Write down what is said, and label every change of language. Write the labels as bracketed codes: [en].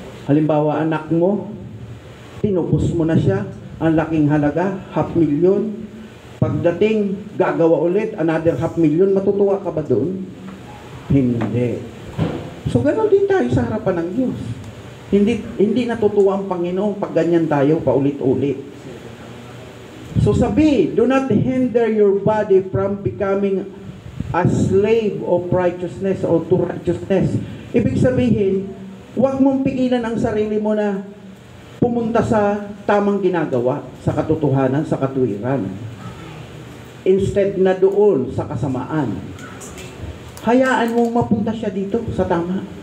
[tl] Halimbawa, anak mo, tinubos mo na siya, ang laking halaga, 500,000. Pagdating, gagawa ulit, another 500,000, matutuwa ka ba doon? Hindi. So, gano'n din tayo sa harapan ng Diyos. Hindi natutuwa ang Panginoon pag ganyan tayo paulit-ulit. [en] So, [tl] sabi, [en] do not hinder your body from becoming a slave of righteousness or to righteousness. [tl] Ibig sabihin, huwag mong pigilan ang sarili mo na pumunta sa tamang ginagawa, sa katotohanan, sa katwiran. Instead na doon sa kasamaan. Hayaan mong mapunta siya dito sa tama.